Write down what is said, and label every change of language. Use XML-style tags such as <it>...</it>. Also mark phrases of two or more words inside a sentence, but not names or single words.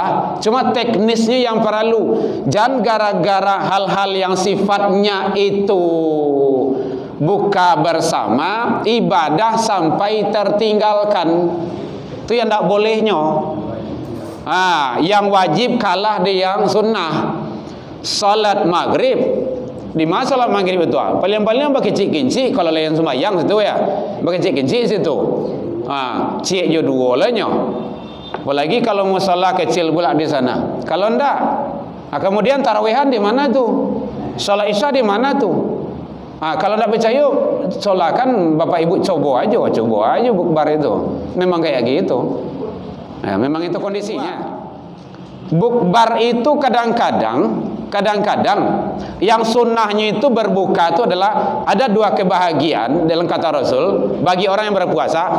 <id>Cuma teknisnya yang perlu. Jangan gara-gara hal-hal yang sifatnya itu buka bersama, ibadah sampai tertinggalkan. Itu yang tidak bolehnya. Yang wajib kalah di yang sunnah. Salat maghrib. Di mana salat maghrib itu? Paling-paling berkecik-kecik kalau lain sembahyang situ ya. Berkecik-kecik situ.</id> <min>Cik je dua lah nyo.</min> <id>Apalagi kalau musalla kecil pula di sana. Kalau ndak, kemudian tarawihan di mana tu? Salat isya di mana tu? Kalau tidak percaya, solakan bapak ibu coba aja bukbar itu. Memang kayak gitu. Memang itu kondisinya. Bukbar itu kadang-kadang yang sunnahnya itu berbuka itu adalah ada 2 kebahagiaan dalam kata Rasul bagi orang yang berpuasa.</id>